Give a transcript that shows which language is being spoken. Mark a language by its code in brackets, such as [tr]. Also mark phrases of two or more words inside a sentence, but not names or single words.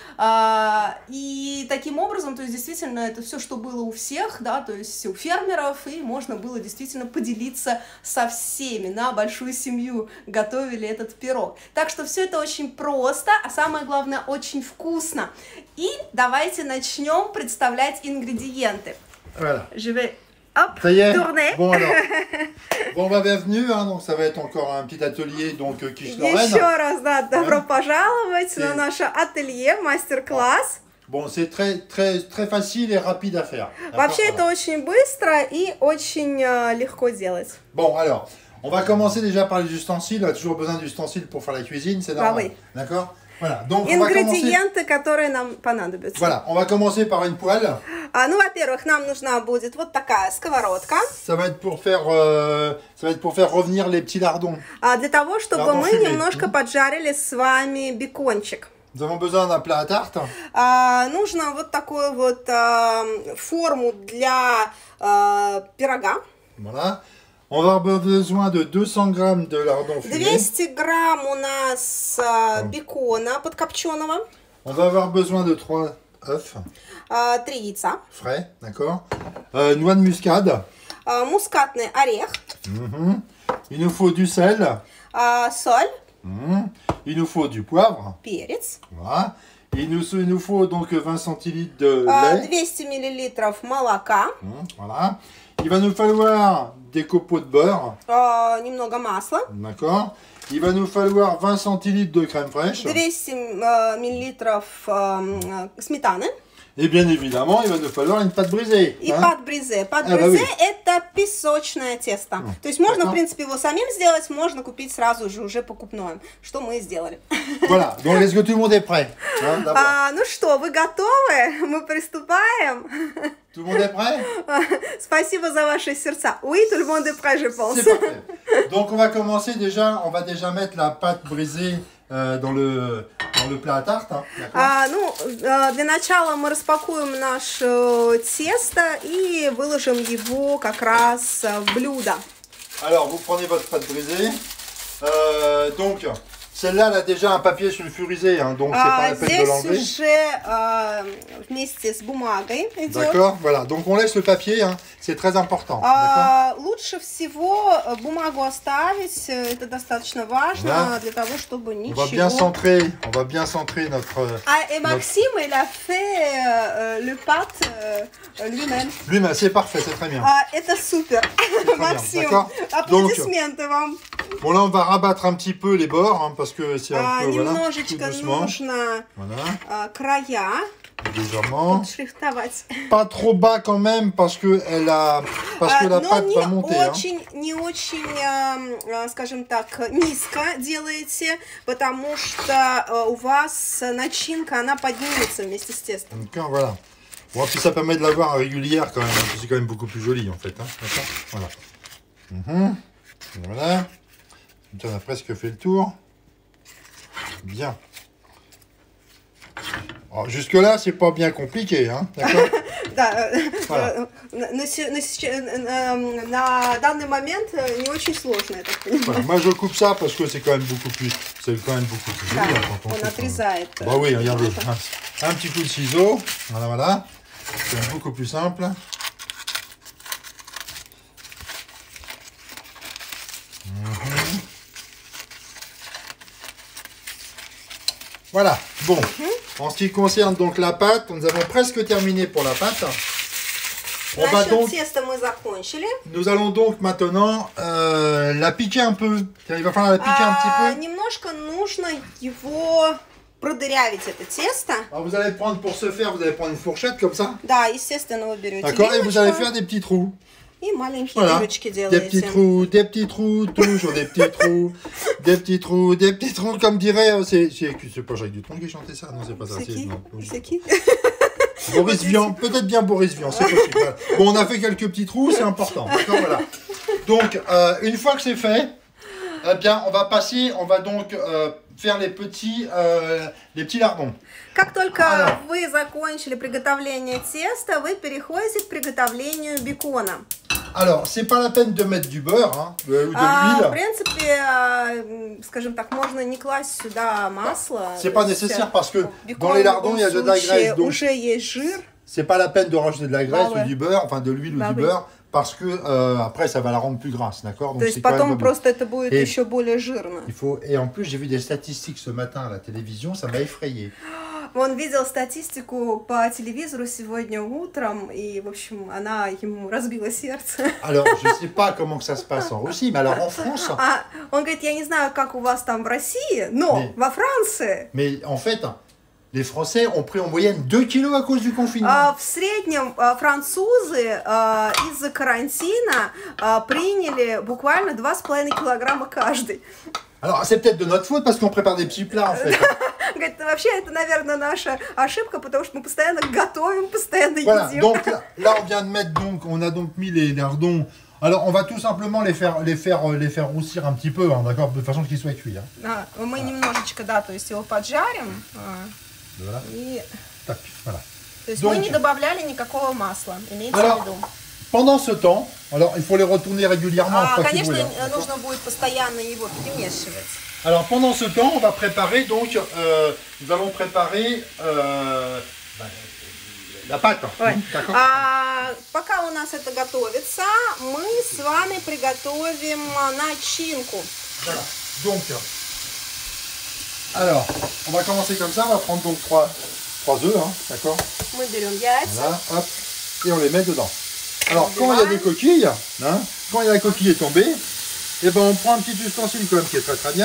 [ru] И таким образом, то есть действительно это все, что было у всех, да, то есть у фермеров, и можно было действительно поделиться со всеми, на большую семью готовили этот пирог. Так что все это очень просто, а самое главное очень вкусно. И давайте начнем представлять ингредиенты. [fr] Voilà. Je vais hop, Ça y est. tourner. Bon alors. Bon bah bienvenue, hein, donc ça va être encore un petit atelier donc quiche Lorraine. [ru] Еще раз, да, добро пожаловать на наше ателье, мастер-класс. [fr] Bon, c'est très facile et rapide à faire. [ru] Вообще это очень быстро и очень легко делать. [fr] Bon alors, on va commencer déjà par les ustensiles. On a toujours besoin d'ustensiles pour faire la cuisine, c'est normal. oui. D'accord. Voilà. Donc on va commencer. [ru] Ингредиенты, которые нам понадобятся. [fr] Voilà, on va commencer par une poêle. [ru] Ну, во-первых, нам нужна будет вот такая сковородка. [fr] Ça va être pour faire revenir les petits lardons. [ru] Для того, чтобы [fr] Lardons [ru] мы [fr] fumés. [ru] немножко поджарили с вами бекончик. [fr] Nous avons besoin d'un plat à tarte. [ru] Нужно вот такую вот форму для пирога. [fr] Voilà. On va avoir besoin de 200 grammes de lardons fumés. [ru] 200 грамм у нас бекона подкопченого. [fr] On va avoir besoin de 3 œufs [ru] 3 яйца. [fr] frais, d'accord. Noix de muscade. [ru] Мускатный орех. [fr] Il nous faut du sel. [ru] Соль. [fr] Il nous faut du poivre. [ru] Перец. [fr] Voilà. Il nous faut donc 20 centilitres de lait. [ru] 200 миллилитров молока. [fr] Voilà. Il va nous falloir des copeaux de beurre. [ru] Немного масла. [fr] D'accord. Il va nous falloir 20 centilitres de crème fraîche. [ru] 200 миллилитров сметаны. [fr] Et bien évidemment, il va nous falloir une pâte brisée. [ru] И [fr] pâte brisée. Pâte brisée [ru] это песочное тесто. То есть можно, в принципе, его самим сделать, можно купить сразу же уже покупное, что мы и сделали. [fr] Voilà. Donc, est-ce que tout le monde est prêt? [ru] Ну что, вы готовы? Мы приступаем. [fr] Tout le monde est prêt? [ru] Спасибо за ваши сердца. [fr] Oui, tout le monde est prêt, je pense. C'est parfait. Donc, on va commencer déjà, on va déjà mettre la pâte brisée dans le plat à tarte. Hein, [ru] для начала мы распакуем наше тесто и выложим его как раз в блюдо. [fr] Alors, vous prenez votre pâte brisée. Donc, celle-là, elle a déjà un papier sulfurisé, hein, donc c'est pas la peine de l'enlever. [ru] Здесь уже вместе с бумагой идет. [fr] D'accord, voilà. Donc, on laisse le papier, hein, c'est très important. [ru] Лучше всего бумагу оставить, это достаточно важно для того, чтобы ничего... [fr] On va bien centrer notre... Et Maxime, il a fait le pâte lui-même. Lui-même, c'est parfait, c'est très bien. [ru] Это супер. Maxime, аплодисменты вам. [fr] Bon, là, on va rabattre un petit peu les bords, hein, parce que c'est un peu, voilà, tout [ru] Немножечко [fr] doucement. [ru] нужно края [fr] légèrement. [ru] подшрифтовать. [fr] Pas trop bas quand même, parce que la pâte va monter. [ru] Не очень, скажем так, низко делаете, потому что у вас начинка, она поднимется вместе с тестом. [fr] Donc, voilà. Bon, puis ça permet de l'avoir régulière quand même, c'est quand même beaucoup plus joli en fait. Hein, voilà. Voilà. On a presque fait le tour. Bien. Jusque-là, c'est pas bien compliqué, hein, d'accord? [ru] Да, на данный момент не очень сложно, я так понимаю. [fr] Voilà, moi je coupe ça parce que c'est quand même beaucoup plus joli quand on coupe, [ru] отрезает. [fr] Bah oui, regardez, un petit coup de ciseau, voilà, c'est beaucoup plus simple. Voilà, bon, en ce qui concerne donc la pâte, nous avons presque terminé pour la pâte. On va donc, nous allons donc maintenant la piquer un peu. Il va falloir la piquer un petit peu. [ru] Немножко нужно его продырявить, это тесто. [fr] Alors vous allez prendre, pour ce faire, vous allez prendre une fourchette comme ça. [ru] Да, естественно, вы берете. [fr] D'accord, et vous allez faire des petits trous. [ru] И маленькие [fr] Voilà. [ru] дырочки делаете. [fr] Des petits trous, toujours des petits trous, des petits trous, comme dirait, c'est pas Jacques Dutronc qui chantait ça, non c'est pas ça. C'est qui? Boris Vian, peut-être bien Boris Vian, c'est possible. Bon, on a fait quelques petits trous, c'est important. D'accord, voilà. Donc, une fois que c'est fait, eh bien, on va donc faire les petits lardons. [ru] Как только вы закончили приготовление теста, вы переходите к приготовлению бекона. [fr] Alors, c'est pas la peine de mettre du beurre, hein, ou de l'huile. [ru] В принципе, скажем так, можно не класть сюда масло. [fr] C'est pas nécessaire parce que dans les lardons, il y a de la graisse. Donc, [ru] уже есть жир. [fr] C'est pas la peine de rajouter de la graisse ou du beurre, enfin de l'huile ou du beurre, parce que après ça va la rendre plus grasse, d'accord? [ru] То есть потом просто это будет еще более жирно. [fr] Et en plus, j'ai vu des statistiques ce matin à la télévision, ça m'a effrayé. [ru] Он видел статистику по телевизору сегодня утром, и, в общем, она ему разбила сердце. [fr] Alors, je sais pas comment que ça se passe en Russie, mais alors en France... [ru] Он говорит, я не знаю, как у вас там в России, но во Франции... [fr] Mais en fait, les Français ont pris en moyenne 2 kilos à cause du confinement. [ru] В среднем французы из-за карантина приняли буквально 2,5 килограмма каждый. [fr] Alors, c'est peut-être de notre faute parce qu'on prépare des petits plats en fait. [ru] Говорит, вообще это, наверное, наша ошибка, потому что мы постоянно готовим, постоянно [fr] voilà, [ru] едим. [fr] Donc là, on vient de mettre on a donc mis les lardons. Alors, on va tout simplement les faire roussir un petit peu, hein, d'accord, de façon qu'ils soient cuits. Hein. [ru] Мы немножечко, да, то есть его поджарим. [fr] Voilà. [ru] И... [fr] Tac, voilà. [ru] То есть мы не добавляли никакого масла, имейте в виду. [fr] Pendant ce temps, alors il faut les retourner régulièrement. [ru] Конечно, нужно будет постоянно его перемешивать. [fr] Alors pendant ce temps, on va préparer donc, nous allons préparer la pâte. Ouais. [ru] Пока у нас это готовится, мы с вами приготовим начинку. [fr] Voilà. Donc, alors, on va commencer comme ça. On va prendre donc 3 œufs, hein, d'accord? [ru] Мы берем яйца. [fr] Voilà, hop, et on les met dedans. Alors, quand il y a des coquilles, hein, quand la coquille est tombée, et ben on prend un petit ustensile quand même qui est très très bien.